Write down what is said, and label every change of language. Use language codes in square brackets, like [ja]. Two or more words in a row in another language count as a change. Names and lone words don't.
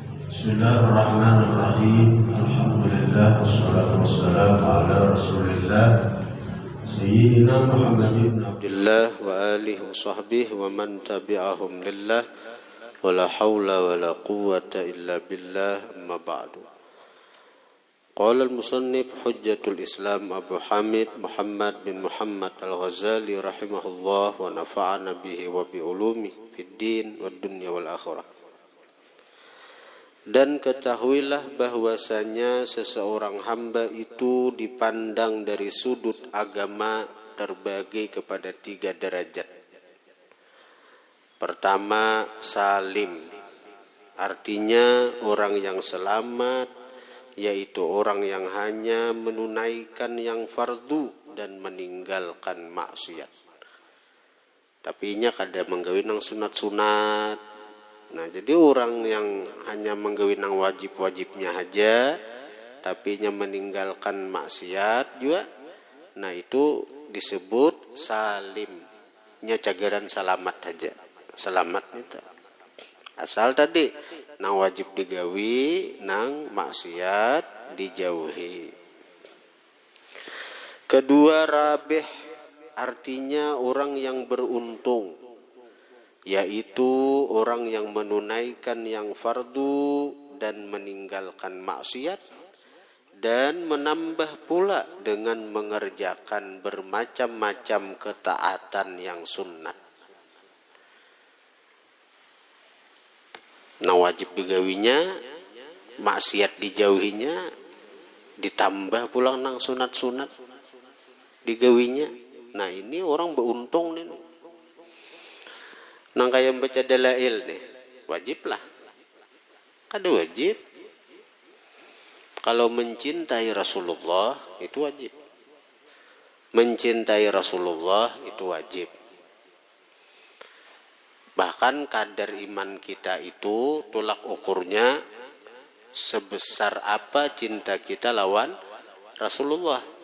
[ar] بسم الله الرحمن الرحيم. الحمد لله والصلاة والسلام على رسول الله سيدنا محمد بن عبد الله وآله وصحبه ومن تبعهم لله ولا حول ولا قوة إلا بالله, أما بعد. قال المصنف حجة الإسلام أبو حامد محمد بن محمد الغزالي رحمه الله ونفعنا به وبعلومه في الدين والدنيا والآخرة. [id] Dan ketahuilah bahwasanya seseorang hamba itu dipandang dari sudut agama terbagi kepada 3 derajat. Pertama, salim, artinya orang yang selamat, yaitu orang yang hanya menunaikan yang fardu dan meninggalkan maksiat. [bjn] Tapi nya kada menggawi nang sunat-sunat. Nah, jadi orang yang hanya menggawi nang wajib-wajibnya aja, tapi nya meninggalkan maksiat juga, nah itu disebut salim, nya cagaran selamat aja, selamat itu. Asal tadi nang wajib digawi, nang maksiat dijauhi. [id] Kedua, rabih, artinya orang yang beruntung, yaitu orang yang menunaikan yang fardu dan meninggalkan maksiat, dan menambah pula dengan mengerjakan bermacam-macam ketaatan yang sunnat. [bjn] Nah, wajib digawinya, maksiat dijauhinya, ditambah pula nang sunat-sunat digawinya. Nah, ini orang beruntung nih. Nang kaya baca dalail nih, wajib lah. Kada wajib. Kalau mencintai Rasulullah itu wajib. [id] Mencintai Rasulullah itu wajib. Bahkan kadar iman kita itu tolak ukurnya sebesar apa cinta kita lawan Rasulullah.